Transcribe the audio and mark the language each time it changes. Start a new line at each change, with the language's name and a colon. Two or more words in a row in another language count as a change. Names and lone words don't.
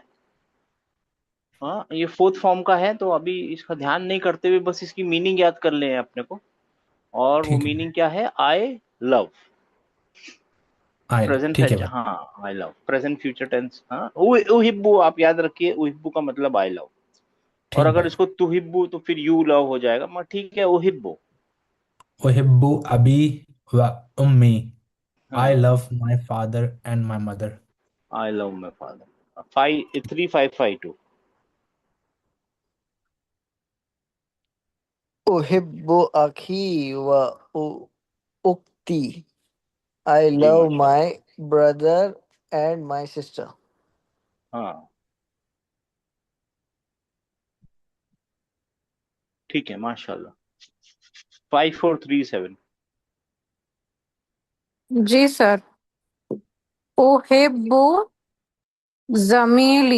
Hindi: हाँ, ये
English: fourth form
Hindi: का है, तो अभी इसका ध्यान नहीं करते हुए बस इसकी मीनिंग याद कर ले अपने को। और वो ठीक है मीनिंग भाई। क्या है?
English: I love. आयल
Hindi: प्रेजेंट है, ठीक है भाई। हाँ।
English: I love present future tense.
Hindi: हाँ, उहिब्बू आप याद रखिए, उहिब्बू का मतलब
English: I love.
Hindi: और ठीक अगर भाई। इसको तुहिब्बू तो फिर
English: you love
Hindi: हो जाएगा, मगर ठीक है,
Arabic: उहिब्बू। أحب أبي وأمي.
English: आई
Hindi: हाँ,
English: love my father and my mother. I love my father. 3552.
Arabic: أحب أخي و أ- أختي.
English: I
Hindi: जी
English: love
Arabic: माशाल्लाह।
English: my brother and my sister.
Hindi: हाँ ठीक है, माशाल्लाह। 5437।
Arabic: जी सर। أحب زميلي.